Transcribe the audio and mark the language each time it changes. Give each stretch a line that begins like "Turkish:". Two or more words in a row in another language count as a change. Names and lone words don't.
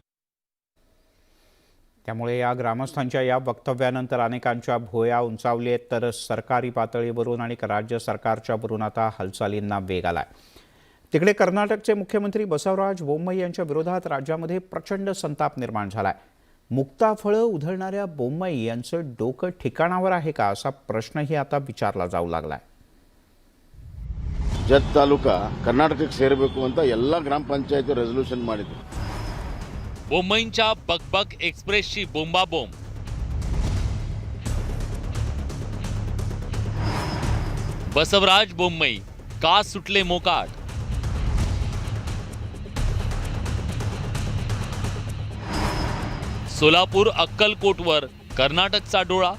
Marathi: त्यामुळे या ग्रामस्थांच्या या वक्तव्यानंतर अनेकांच्या भुवया उंचावली आहेत, तर सरकारी पातळीवरून आणि राज्य सरकारच्या वरून आता हालचालींना वेग आलाय। तिकडे कर्नाटकचे मुख्यमंत्री बसवराज बोम्मई यांच्या विरोधात राज्यामध्ये प्रचंड संताप निर्माण झालाय। मुक्ताफळं उधळणाऱ्या बोम्मई यांचं डोकं ठिकाणावर आहे का असा प्रश्नही आता विचारला जाऊ लागलाय।
Kannada: ಜತ್ ತಾಲೂಕಾ ಕರ್ನಾಟಕಕ್ಕೆ ಸೇರಬೇಕು ಅಂತ ಎಲ್ಲ ಗ್ರಾಮ ಪಂಚಾಯತ್ ರೆಸಲ್ಯೂಷನ್ ಮಾಡಿದ್ರು।
Marathi: बोम्मईंच्या बकबक एक्सप्रेसची बोंबाबोंब। बसवराज बोम्मई का सुटले मोकाट? सोलापूर अक्कलकोटवर कर्नाटकचा डोळा।